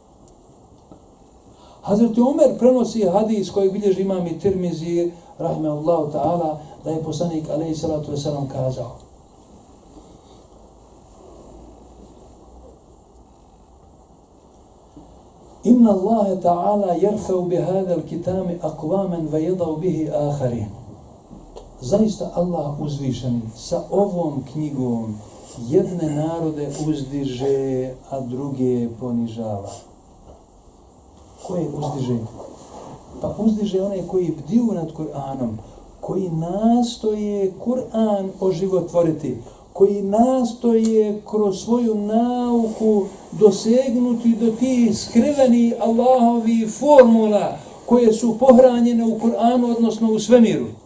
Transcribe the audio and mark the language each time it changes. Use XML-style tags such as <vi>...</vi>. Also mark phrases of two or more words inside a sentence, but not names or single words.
<bs>Hazreti Omer prenosi hadis koji bilježi imam i Tirmizi,</bs> <ar>رحمه الله تعالى,</ar> <bs>da je poslanik</bs> <ar>عليه الصلاة والسلام</ar> <bs>kazao:</bs> <ar>إن الله تعالى يرفع بهذا الكتاب أقواما ويضع به آخرين.</ar> <bs>Zaista Allah uzvišeni sa ovom knjigom jedne narode uzdiže, a druge ponižava. Koje uzdiže? Pa uzdiže one koji bdiju nad Kur'anom, koji nastoje Kur'an oživotvoriti, koji nastoje kroz svoju nauku dosegnuti do tih skrivenih Allahovi formula koje su pohranjene u Kur'anu, odnosno u svemiru.</bs>